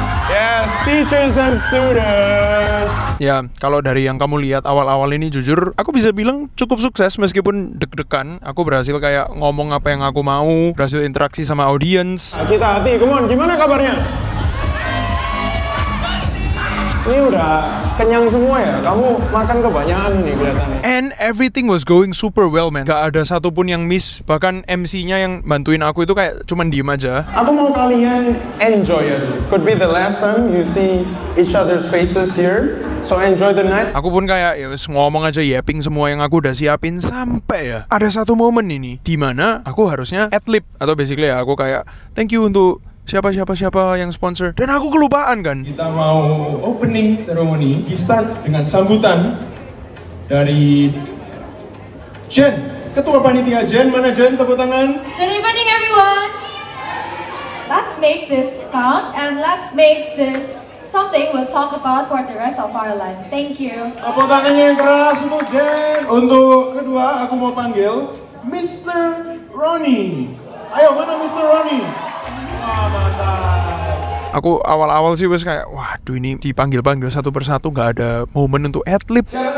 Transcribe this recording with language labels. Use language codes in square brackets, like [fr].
[en] Yes, teachers and students. [id] Ya, kalau dari yang kamu lihat awal-awal ini jujur, aku bisa bilang cukup sukses meskipun deg-degan. Aku berhasil kayak ngomong apa yang aku mau, berhasil interaksi sama audiens. Cita Hati, [en] come on, [id] gimana kabarnya? Ini udah kenyang semua ya? Kamu makan kebanyakan nih kelihatannya. [en] And everything was going super well, man. [id] Gak ada satupun yang miss. Bahkan MC-nya yang bantuin aku itu kayak cuman diem aja. Aku mau kalian enjoy aja. [en] Could be the last time you see each other's faces here. So enjoy the night. [id] Aku pun kayak ya ngomong aja yapping semua yang aku udah siapin sampai ya. Ada satu momen ini di mana aku harusnya ad-lib atau basically ya aku kayak [en] thank you [id] untuk siapa yang sponsor. Dan aku kelupaan kan. Kita mau opening ceremony. Di start dengan sambutan dari Jen, Ketua Panitia Jen. Mana Jen? Tepuk tangan. [en] Good evening, everyone. Let's make this count and let's make this something we'll talk about for the rest of our lives. Thank you. [id] Tepuk tangannya yang keras untuk Jen. Untuk kedua, aku mau panggil Mr. Ronnie. Ayo, mana Mr. Ronnie? Wah, mantap. Aku awal-awal sih wes kayak waduh ini dipanggil-panggil satu persatu gak ada momen untuk ad-lib.